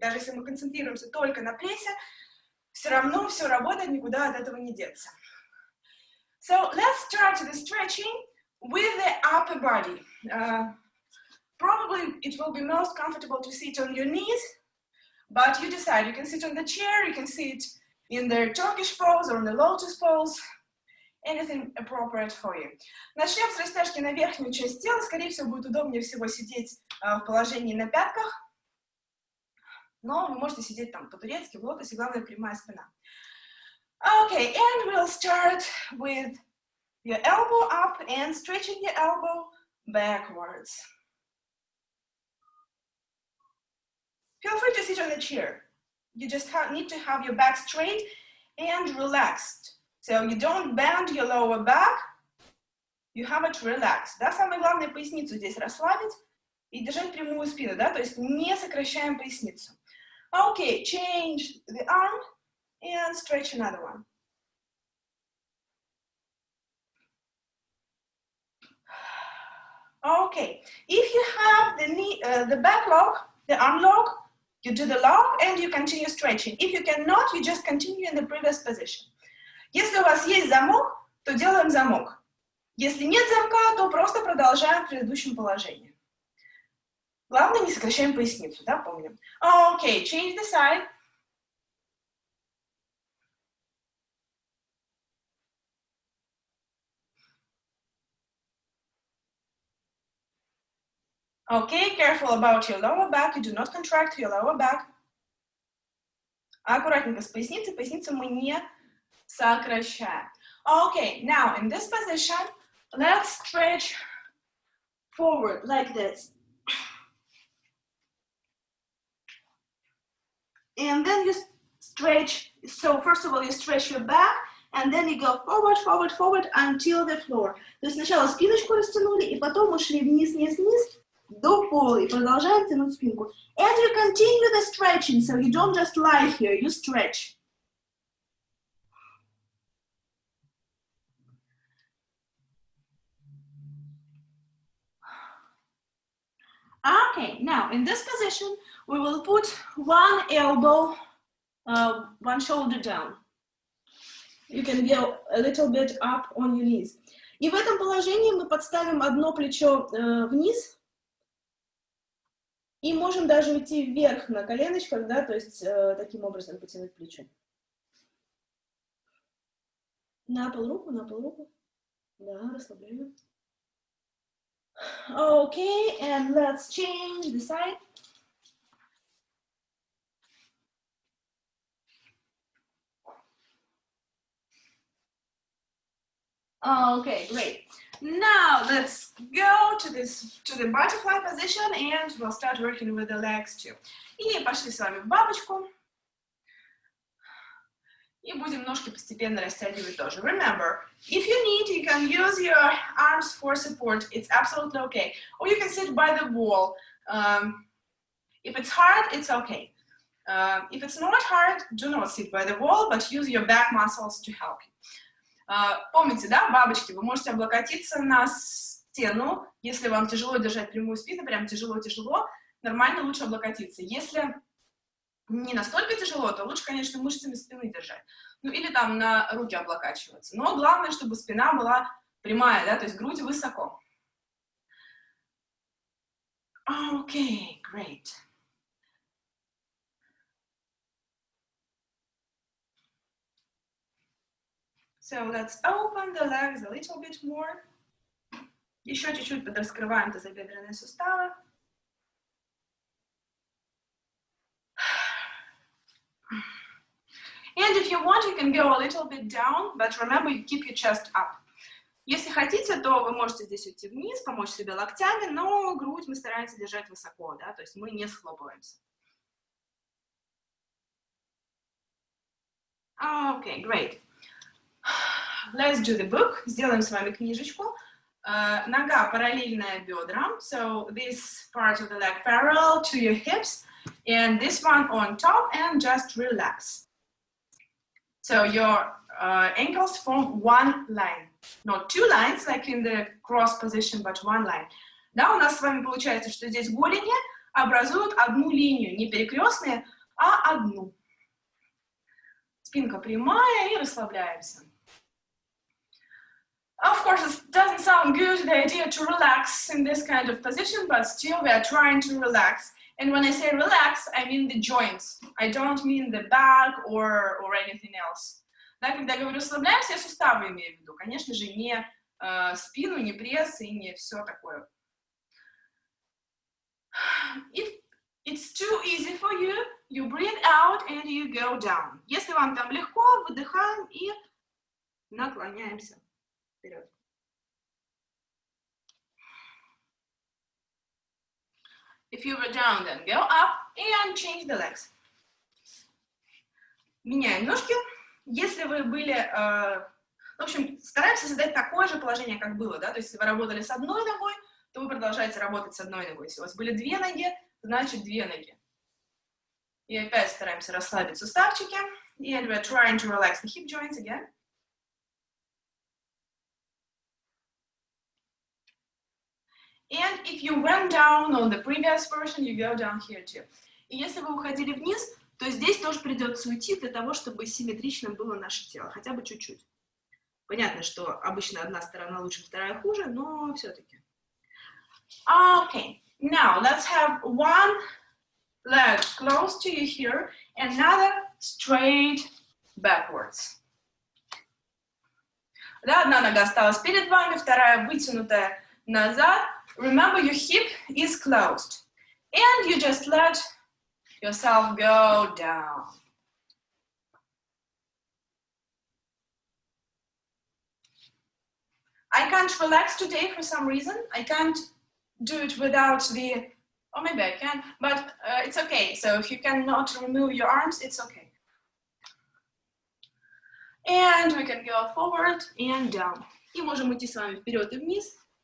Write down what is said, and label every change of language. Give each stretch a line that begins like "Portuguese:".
Russian: Даже если мы концентрируемся только на прессе, все равно все работает, никуда от этого не деться.
English: So let's start the stretching with the upper body. Probably it will be most comfortable to sit on your knees, but you decide. You can sit on the chair, you can sit in the Turkish pose or in the lotus pose, anything appropriate for you.
Russian: Начнем с растяжки на верхнюю часть тела. Скорее всего, будет удобнее всего сидеть в положении на пятках, но вы можете сидеть там по-турецки, в лотосе, главное прямая спина.
English: Okay, and we'll start with your elbow up and stretching your elbow backwards. Feel free to sit on the chair. You just need to have your back straight and relaxed. So you don't bend your lower back, you have it relaxed.
Russian: Да, самое главное, поясницу здесь расслабить и держать прямую спину, да, то есть не сокращаем поясницу.
English: Okay, change the arm and stretch another one. Okay, if you have the knee, the back lock, the arm lock, you do the lock and you continue stretching. If you cannot, you just continue in the previous position.
Russian: Если у вас есть замок, то делаем замок. Если нет замка, то просто продолжаем в предыдущем положении. Главное, не сокращаем поясницу, да, помним.
English: Okay, change the side. Okay, careful about your lower back. You do not contract your lower back.
Russian: Аккуратненько с поясницей. Поясницу мы не сокращаем.
English: Okay, now in this position, let's stretch forward like this. And then you stretch. So first of all, you stretch your back, and then you go forward, forward, forward until the floor.
Russian: То есть сначала спиночку растянули, и потом ушли вниз, вниз, вниз до пола, и продолжаем тянуть спинку.
English: And you continue the stretching, so you don't just lie here, you stretch. Okay, now in this position, we will put one elbow, one shoulder down. You can go a little bit up on your knees.
Russian: И в этом положении мы подставим одно плечо вниз и можем даже уйти вверх на коленочках, да, то есть таким образом потянуть плечо. На пол руку. Да, расслабляем.
English: Okay, and let's change the side. Okay, great. Now let's go to the butterfly position, and we'll start working with the legs too.
Russian: И пошли с вами в бабочку. И будем ножки постепенно растягивать тоже.
English: Remember, if you need, you can use your arms for support. It's absolutely okay. Or you can sit by the wall. If it's hard, it's okay. If it's not hard, do not sit by the wall, but use your back muscles to help you.
Russian: Помните, да, бабочки, вы можете облокотиться на стену. Если вам тяжело держать прямую спину, прям тяжело-тяжело, нормально лучше облокотиться. Если не настолько тяжело, то лучше, конечно, мышцами спины держать. Ну, или там на руки облокачиваться. Но главное, чтобы спина была прямая, да, то есть грудь высоко.
English: Okay, great. So let's open the legs a little bit more.
Russian: Еще чуть-чуть подраскрываем тазобедренные суставы.
English: And if you want, you can go a little bit down, but remember, you keep your chest up.
Russian: Если хотите, то вы можете здесь уйти вниз, помочь себе локтями, но грудь мы стараемся держать высоко, да, то есть мы не схлопываемся.
English: Okay, great. Let's do the book.
Russian: Сделаем с вами книжечку. Нога параллельная бедрам,
English: so this part of the leg parallel to your hips, and this one on top, and just relax. So your ankles form one line, not two lines like in the cross position, but one line.
Russian: Да, у нас с вами получается, что здесь голени образуют одну линию, не перекрестные, а одну. Спинка прямая и расслабляемся.
English: Of course, it doesn't sound good, the idea to relax in this kind of position, but still we are trying to relax. And when I say relax, I mean the joints. I don't mean the back or anything else.
Russian: Да, когда я говорю расслабляемся, я суставы имею в виду. Конечно же, не спину, не пресс и не все такое.
English: If it's too easy for you, you breathe out and you go down.
Russian: Если вам там легко, выдыхаем и наклоняемся вперед.
English: If you were down, then go up and change the legs.
Russian: Меняем ножки. Если вы были... в общем, стараемся создать такое же положение, как было, да? То есть, если вы работали с одной ногой, то вы продолжаете работать с одной ногой. Если у вас были две ноги, значит две ноги. И опять стараемся расслабить суставчики.
English: And we're trying to relax the hip joints again. And if you went down on the previous version, you go down here too.
Russian: И если вы уходили вниз, то здесь тоже придется уйти для того, чтобы симметричным было наше тело, хотя бы чуть-чуть. Понятно, что обычно одна сторона лучше, вторая хуже, но все-таки.
English: Okay, now let's have one leg close to you here, and another straight backwards.
Russian: Да, одна нога осталась перед вами, вторая вытянутая назад.
English: Remember, your hip is closed, and you just let yourself go down. I can't relax today for some reason. I can't do it without the, or maybe I can, but it's okay. So if you cannot remove your arms, it's okay. And we can go forward and down.
Russian: И можем идти с вами вперед и вниз.